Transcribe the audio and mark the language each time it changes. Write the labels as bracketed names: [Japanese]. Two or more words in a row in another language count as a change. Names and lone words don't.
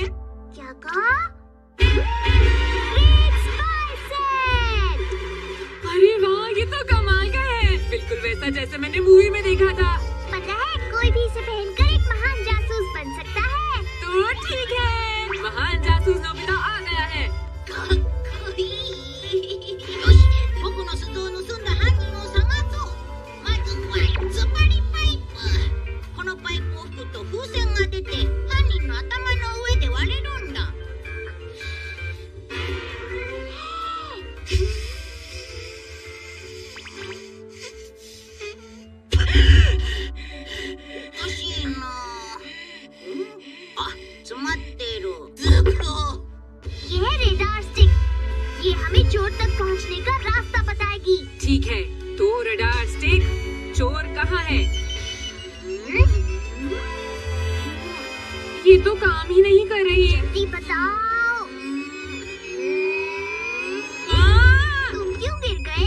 [Hindi] क्या कहा? [English] great spy set. [Hindi] अरे वाह, ये तो कमाल का है। बिल्कुल वैसा जैसा मैंने मूवी में देखा था। पता है कोई भी इसे पहनकर एक महान जासूस बन सकता है। तो ठीक है, महान जासूस नोबिता आ गया है। [Japanese] よし、僕の鈴を盗んだ犯人を探そう。まずはズバリパイプ。このパイプを吹くと風船が出て犯人の頭の上で割れるんだ。おかしいな。あ、詰まってる。ずっと。 [Hindi] ये है रेडार स्टिक। ये हमें चोर तक पहुंचने का रास्ता बताएगी। ठीक है, तो [English] radar stick, [Hindi] चोर कहाँ है? ये तो काम ही नहीं कर रही। जल्दी बताओ। तुम क्यों गिर गए?